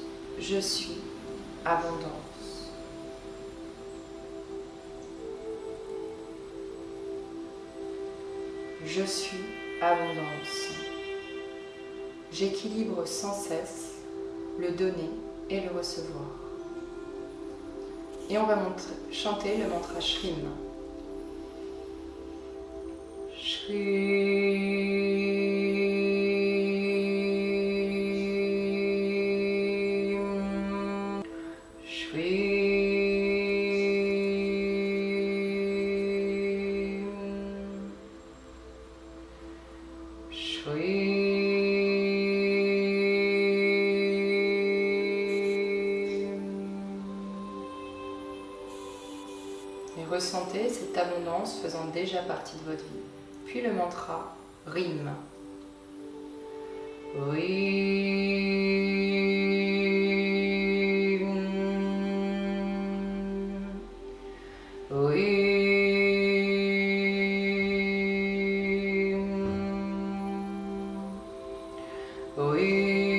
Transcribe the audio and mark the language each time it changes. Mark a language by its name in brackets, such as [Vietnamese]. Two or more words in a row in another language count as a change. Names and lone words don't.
[French] Je suis abondance. » Je suis abondance. J'équilibre sans cesse le donner et le recevoir. Et on va chanter le mantra Shrim. Shrim. Shrim. Shrim. Ressentez cette abondance faisant déjà partie de votre vie. Puis le mantra Rim. Rim. Rim. Rim.